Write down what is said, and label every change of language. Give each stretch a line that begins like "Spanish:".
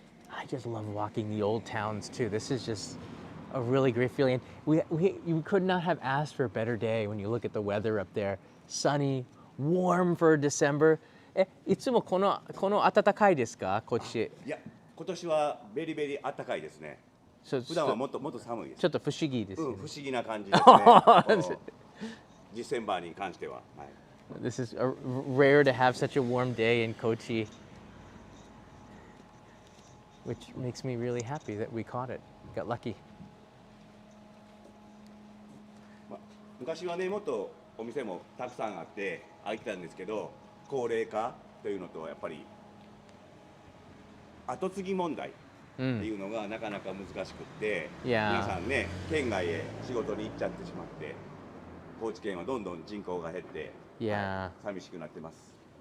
English: I just love walking the old towns too. This is just a really great feeling. You could not have asked for a better day when you look at the weather up there. Sunny, warm for December.
Japanese: いつもこの暖かいですか、こっち？いや、今年はベリベリ暖かいですね。普段はもっと寒いです。ちょっと不思議です。不思議な感じですね。ディセンバーに関しては。はい。
English: This is rare to have such a warm day in Kochi, which makes me really happy that we caught it. Got lucky.
Japanese: 昔はね、もっとお店もたくさんあって開いてたんですけど、高齢化というのとやっぱり後継ぎ問題っていうのがなかなか難しくって、皆さんね、県外へ仕事に行っちゃってしまって、高知県はどんどん人口が減って、寂しくなってます。